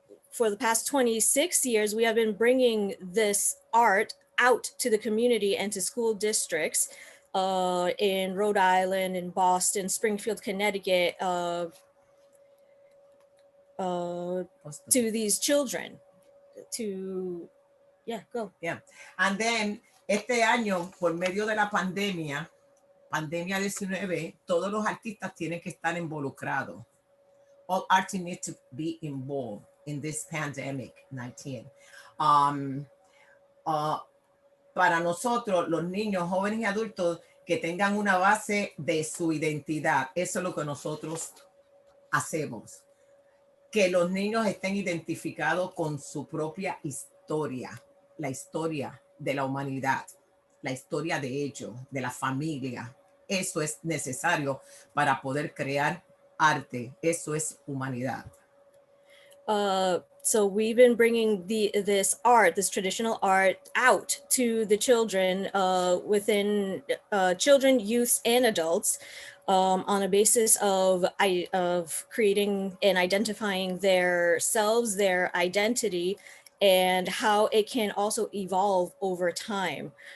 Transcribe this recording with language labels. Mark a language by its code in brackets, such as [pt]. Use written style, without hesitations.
[en] For the past 26 years, we have been bringing this art out to the community and to school districts in Rhode Island, in Boston, Springfield, Connecticut, to these children. Yeah. And then, [es] este año, por medio de la pandemia 19, todos los artistas tienen que estar involucrados. [en] All artists need to be involved in this pandemic 19. [es] Para nosotros, los niños, jóvenes y adultos, que tengan una base de su identidad. Eso es lo que nosotros hacemos. Que los niños estén identificados con su propia historia, la historia de la humanidad, la historia de ellos, de la familia. Eso es necesario para poder crear arte. Eso es humanidad. [en] So we've been bringing this art, this traditional art, out to the children within children, youths, and adults on a basis of creating and identifying their selves, their identity, and how it can also evolve over time.